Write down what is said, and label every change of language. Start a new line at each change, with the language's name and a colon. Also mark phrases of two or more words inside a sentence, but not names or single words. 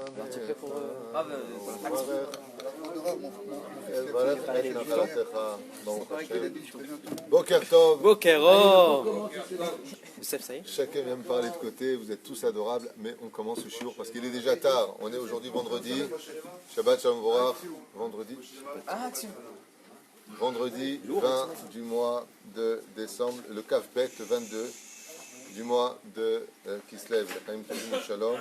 French: Alors, tu es prêt pour...
Hebrew: בוקר טוב. Bokero.
French: Youssef, ça y est? Chacun vient me parler de côté, vous êtes tous adorables, mais on commence le shiur parce qu'il est déjà tard. On est aujourd'hui vendredi,
Hebrew: שבת שלום ומבורך,
French: vendredi. Ah, tiens. Vendredi 20 du mois de décembre, le
Hebrew: כ"ב,
French: le 22 du mois de Kislev,
Hebrew: חיים טובים שלום.